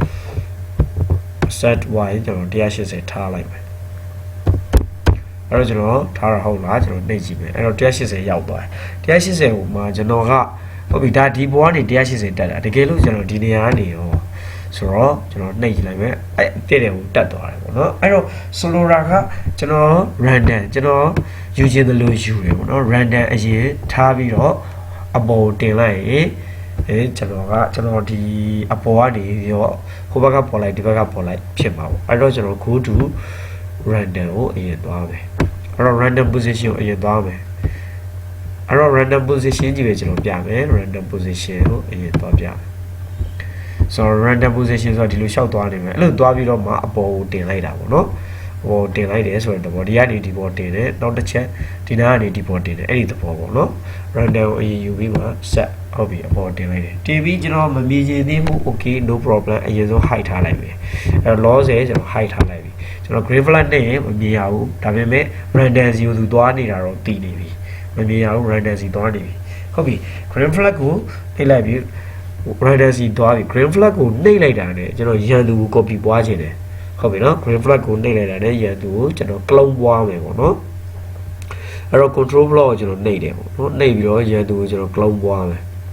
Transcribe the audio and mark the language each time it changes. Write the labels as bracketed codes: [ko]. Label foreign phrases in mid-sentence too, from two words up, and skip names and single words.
[en] set y [my] ကျွန်တော်180ထားလိုက်မယ်အဲ့တော့ကျွန်တော်ထားရဟုတ်လားကျွန်တော်နှိပ်ကြည့်မယ်အဲ့တော့180ရောက်သွားတယ်180ကိုမှကျွန်တော်ကဟုတ်ပြီဒါဒီဘောကနေ180တက်တာတကယ်လို့ကျွန်တော်ဒီနေရာကနေရောဆိုတော့ကျွန်တော်နှိပ်ကြည့်လိုက်မယ်အဲ့တဲ့တယ်ကိုတက်သွားတယ်ပေါ့နော်အဲ့တော့ solora ကကျွန်တော် random ကျွန်တော်ယူခြင်းတယ်လို့ယူတယ်ပေါ့နော် random အရင်ထားပြီးတော့အပေါ်တင်လိုက်ရင်ကျွန်တော်ဒီအပေါ်ကနေရောဟိုဘက်ကပေါ်လိုက်ဒီဘက်ကပေါ်လိုက်ဖြစ်မှာပေါ့အဲ့တော့ကျွန်တော် [en] go to random [my] ကိုအရင်သွားမယ်အဲ့တော့ [en] random position [my] ကိုအရင်သွားမယ်အဲ့တော့ [en] random position [my] ကြီးပဲကျွန်တော်ပြမယ် [en] random position [my] ကိုအရင်သွားပြမယ်ဆိုတော့ [en] random position [my] ဆိုတော့ဒီလိုလျှောက်သွားနေမယ်အဲ့လိုသွားပြီးတော့မှအပေါ်ကိုတင်လိုက်တာပေါ့နော်ဟိုတင်လိုက်တယ်ဆိုတော့ဒီကနေဒီပေါ်တင်တယ်နောက်တစ်ချက်ဒီနားကနေဒီပေါ် တင်တယ်အဲ့ဒီသဘောပေါ့နော် random ကိုအရင်ယူပြီးမှ set ဟုတ်ပြီအပေါ်တင်လိုက်တယ်တင်ပြီးကျွန်တော်မမြင်ချင်သေးဘူး [en] okay no problem [my] အရင်ဆုံး hide ထားလိုက်မယ်အဲ့တော့ loss ရဲ့ကျွန်တော် hide ထားလိုက်ပြီကျွန်တော် [en] green flag [my] နဲ့မမြင်ရဘူးဒါပေမဲ့ random စီကိုသူသွားနေတာတော့တည်နေပြီမမြင်ရဘူး random စီသွားနေပြီဟုတ်ပြီ [en] green flag [my] ကိုနှိပ်လိုက်ပြီ random စီသွားပြီ [en] green flag [my] ကိုနှိပ်လိုက်တာနဲ့ကျွန်တော်ရန်သူကို copy ပွားခြင်းတယ်ဟုတ်ပြီနော် [en] green flag [my] ကိုနှိပ်လိုက်တာနဲ့ရန်သူကိုကျွန်တော် clone ပွားမယ်ပေါ့နော်အဲ့တော့ [en] control block [my] ကိုကျွန်တော်နှိပ်တယ်ပေါ့နော်နှိပ်ပြီးတော့ရန်သူကိုကျွန်တော် clone ပွားမယ်